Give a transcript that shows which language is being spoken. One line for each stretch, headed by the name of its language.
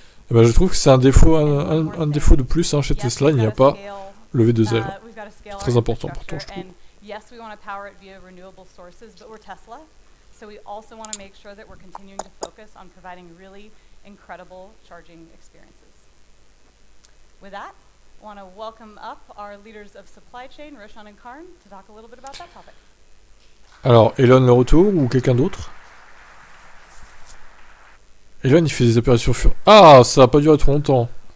French: Et ben, je trouve que c'est un défaut de plus hein, chez Tesla, il n'y a pas le V2L. C'est très important pour toi, je trouve.
English: Yes, we want to power it via renewable sources, but we're Tesla, so we also want to make sure that we're continuing to focus on providing really incredible charging experiences. With that, I want to welcome up our leaders of supply chain, Roshan and Karn, to talk a little bit about that topic.
French: Alors, Elon le retour ou quelqu'un d'autre? Elon il fait des apparitions Ah, ça a pas duré trop longtemps.